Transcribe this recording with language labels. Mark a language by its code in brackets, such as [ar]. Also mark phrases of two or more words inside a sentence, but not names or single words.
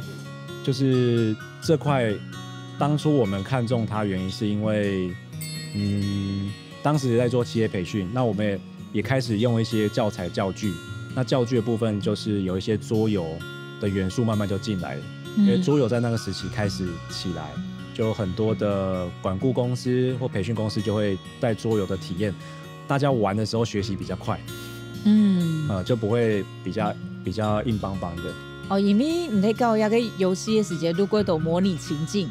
[zh] 就是這塊，當初我們看中它原因是因為，當時在做企業培訓，那我們也開始用一些教材教具，那教具的部分就是有一些桌遊的元素慢慢就進來了，因為桌遊在那個時期開始起來，就很多的管顧公司或培訓公司就會帶桌遊的體驗，大家玩的時候學習比較快，就不會比較硬邦邦的。因為你在搞一個遊戲的時間，如果都模擬情境，